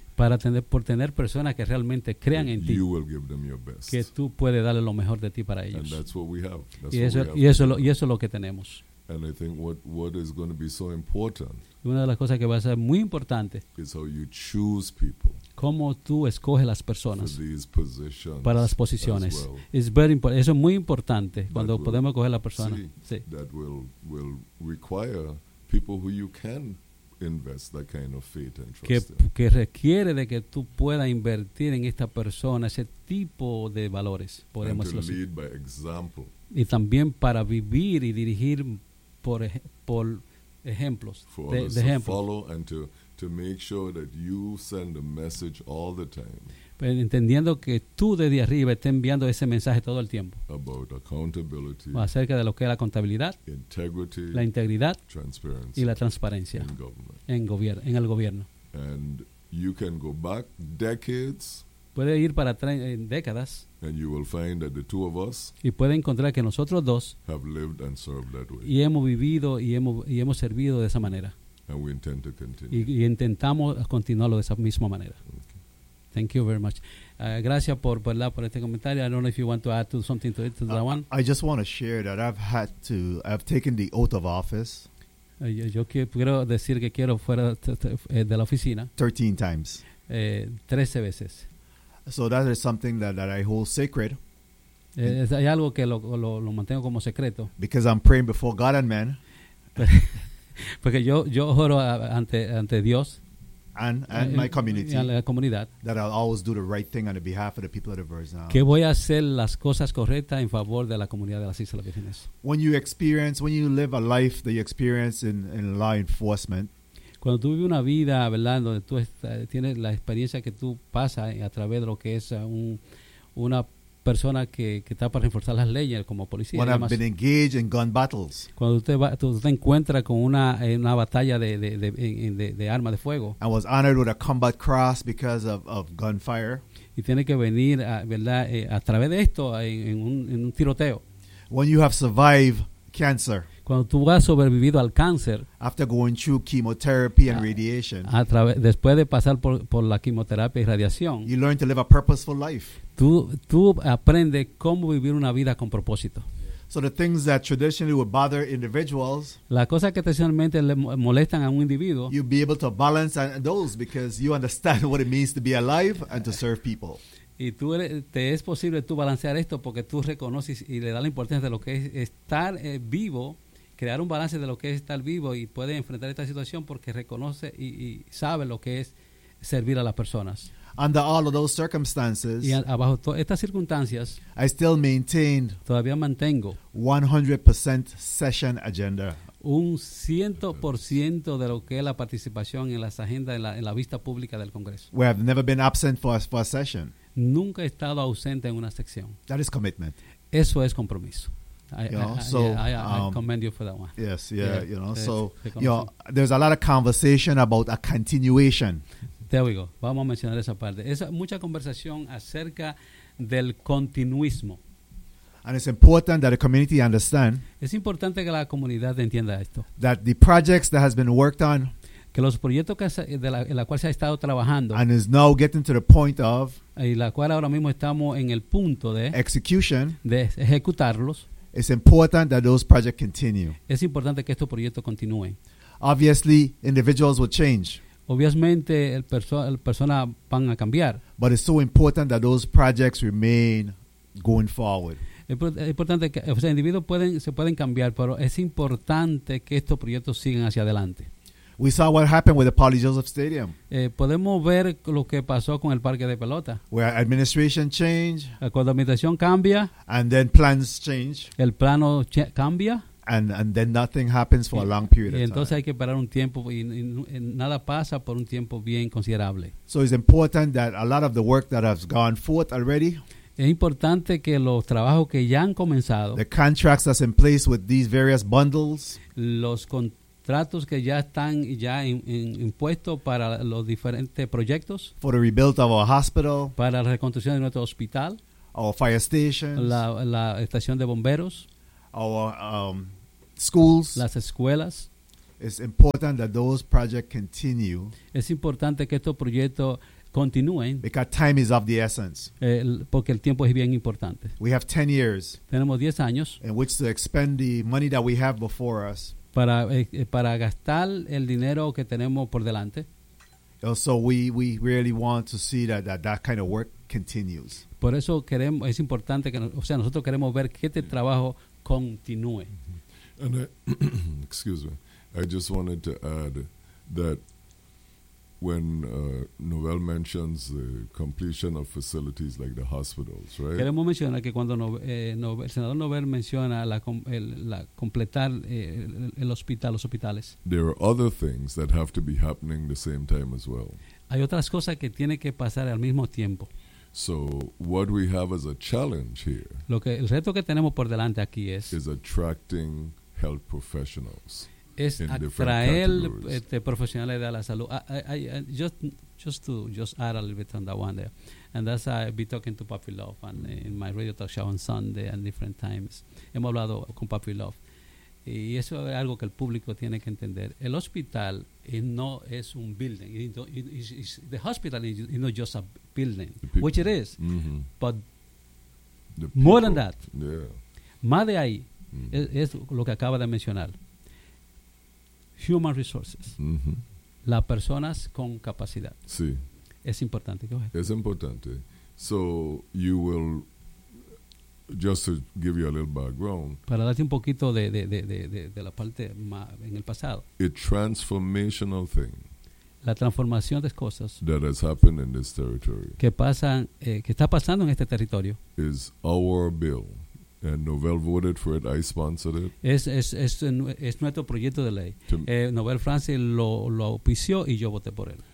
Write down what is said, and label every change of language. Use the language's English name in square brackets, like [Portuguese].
[Spanish] Para tener, por tener personas que realmente crean [English] that [Spanish] en ti. [English] You will give them your best. [Spanish] Que tú puedes darle lo mejor de ti para ellos. [English] And that's what we have. [Spanish] Y eso es lo que tenemos. [English] And I think what is going to be so important. [Spanish] Y una de las cosas que va a ser muy importante. [English] Is how you choose people. [Spanish] Cómo tú escoges las personas. [English] For these positions. [Spanish] Para las posiciones. [English] Well. It's very important. [Spanish] Eso es muy importante cuando podemos escoger la persona. [English] See, [Spanish] sí. [English] That will require people who you can invest that kind of faith and trust in. [Spanish] Que requiere de que tú puedas invertir en esta persona ese tipo de valores. Podemos [English] and to lead by example. [Spanish] Y también para vivir y dirigir por ejemplos. [English] For [Spanish] others de ejemplos. [English] To follow and to make sure that you send a message all the time. [Spanish] Pero entendiendo que tú desde arriba estés enviando ese mensaje todo el tiempo. [English] About accountability. [Spanish] Acerca de lo que es la contabilidad. [English] Integrity. [Spanish] La integridad. [English] Transparency. [Spanish] Y la transparencia. [English] In government. [Spanish] En el gobierno. [English] And you can go back decades. [Spanish] Puede ir para atrás en décadas. [English] And you will find that the two of us. [Spanish] Y puede encontrar que nosotros dos. [English] Have lived and served that way. [Spanish] Y hemos vivido y hemos servido de esa manera. [English] And we intend to continue. [Spanish] Y intentamos continuarlo de esa misma manera. [English] Okay. Thank you very much. [Spanish] Gracias por este comentario. [English] I don't know if you want to add to something to it, to that one. I just want to share that I've taken the oath of office. [Spanish] Yo quiero decir que quiero fuera de la oficina. [English] 13 times. [Spanish] 13 veces. [English] So that is something that I hold sacred. [Spanish] Hay algo que lo mantengo como secreto. [English] Because I'm praying before God and man. [Spanish] Porque yo oro ante Dios. [English] And my community. [Spanish] Y a la comunidad. [English] That I'll always do the right thing on the behalf of the people of the Virgin Islands. [Spanish] Que voy a hacer las cosas correctas en favor de la comunidad de las Islas Vírgenes. [English] When you live a life that you experience in law enforcement. [Spanish] Cuando tú vives una vida, ¿verdad?, donde tú tienes la experiencia que tú pasas a través de lo que es una persona que está para reforzar las leyes como policía. [English] When I've been engaged in gun battles. [Spanish] Cuando tú te encuentras con una batalla de armas de fuego. [English] I was honored with a combat cross because of gunfire. [Spanish] Y tiene que venir, ¿verdad?, a través de esto en un tiroteo. [English] When you have survived cancer. [Spanish] Cuando tú has sobrevivido al cáncer, [English] after going through chemotherapy and radiation, [Spanish] después de pasar por la quimioterapia y radiación, [English] you learn to live a purposeful life. [Spanish] Tú aprendes cómo vivir una vida con propósito. [English] So the things that traditionally would bother individuals, [Spanish] la cosa que tradicionalmente le molestan a un individuo, [English] you'd be able to balance those because you understand what it means to be alive and to serve people. [Spanish] Y tú te es posible tú balancear esto porque tú reconoces y le das la importancia de lo que es estar vivo, crear un balance de lo que es estar vivo y puedes enfrentar esta situación porque reconoce y sabe lo que es servir a las personas. [English] Under all of those circumstances, [Spanish] y abajo estas circunstancias, [English] I still maintained [Spanish] todavía mantengo [English] 100% session agenda. [Spanish] Un 100% de lo que es la participación en las agendas en la vista pública del Congreso. [English] We have never been absent for a session. [Spanish] Nunca he estado ausente en una sección. [English] That is commitment. [Spanish] Eso es compromiso. [English] I commend you for that one. Yes, there's a lot of conversation about a continuation. There we go. [Spanish] Vamos a mencionar esa parte. Es mucha conversación acerca del continuismo. [English] And it's important that the community understand. [Spanish] Es importante que la comunidad entienda esto. [English] That the projects that has been worked on. [Spanish] Que los proyectos en la cual se ha estado trabajando. [English] And is now getting to the point of. [Spanish] Y la cual ahora mismo estamos en el punto de. [English] Execution. [Spanish] De ejecutarlos. [English] It's important that those projects continue. [Spanish] Es importante que estos proyectos continúen. [English] Obviously, individuals will change. [Spanish] Obviamente, personas van a cambiar. [English] But it's so important that those projects remain going forward. [Spanish] Es importante que, o sea, individuos se pueden cambiar, pero es importante que estos proyectos sigan hacia adelante. [English] We saw what happened with the Pauley Joseph Stadium. [Spanish] Podemos ver lo que pasó con el parque de pelota. [English] Where administration change. [Spanish] Cuando administración cambia. [English] And then plans change. [Spanish] El plano cambia. [English] And then nothing happens for a long period of time. [Spanish] Y entonces hay que parar un tiempo y nada pasa por un tiempo bien considerable. [English] So it's important that a lot of the work that has gone forth already. [Spanish] Es importante que los trabajos que ya han comenzado. [English] The contracts that's in place with these various bundles. [Spanish] Los contratos que ya están ya impuestos para los diferentes proyectos. [English] For the rebuild of our hospital. [Spanish] Para la reconstrucción de nuestro hospital. [English] Our fire stations. [Spanish] La estación de bomberos. [English] Our schools. [Spanish] Las escuelas. [English] It's important that those projects continue. [Spanish] Es importante que estos proyectos continúen. [English] Because time is of the essence. [Spanish] Porque el tiempo es bien importante. [English] We have 10 years. [Spanish] Tenemos 10 años. [English] In which to expend the money that we have before us. [Spanish] Para gastar el dinero que tenemos por delante. [English] So we really want to see that kind of work continues. [Spanish] Por eso queremos, es importante que, o sea, nosotros queremos ver que este trabajo continúe. Mm-hmm. [English] And excuse me. I just wanted to add that when Noel mentions the completion of facilities like the hospitals, right? [Spanish] Queremos mencionar que cuando el senador Noel menciona la completar el hospital, los hospitales. [English] There are other things that have to be happening the same time as well. [Spanish] Hay otras cosas que tienen que pasar al mismo tiempo. [English] So what we have as a challenge here. [Spanish] Lo que el reto que tenemos por delante aquí es. [English] Is attracting health professionals. [Spanish] Es atraer profesionales de la salud. [English] I just add a little bit on that one there. And that's I've been talking to Papi Love and, mm-hmm. in my radio talk show on Sunday and different times. [Spanish] Hemos hablado con Papi Love. Y eso es algo que el público tiene que entender. El hospital no es un building. [English] The hospital is not just a building, which it is. Mm-hmm. But more than that, yeah. [Spanish] Más de ahí, mm-hmm. es lo que acaba de mencionar. [English] Human resources, mm-hmm. [Spanish] las personas con capacidad. Sí. Es importante. [English] Go ahead. [Spanish] Es importante. [English] So you will, just to give you a little background. [Spanish] Para darte un poquito de la parte más en el pasado. [English] A transformational thing. [Spanish] La transformación de cosas. [English] That has happened in this territory. [Spanish] Que está pasando en este territorio. [English] Is our bill. And Noel voted for it. I sponsored it. [Spanish] Es nuestro proyecto de ley. Noel Francis lo auspició y yo voté por él.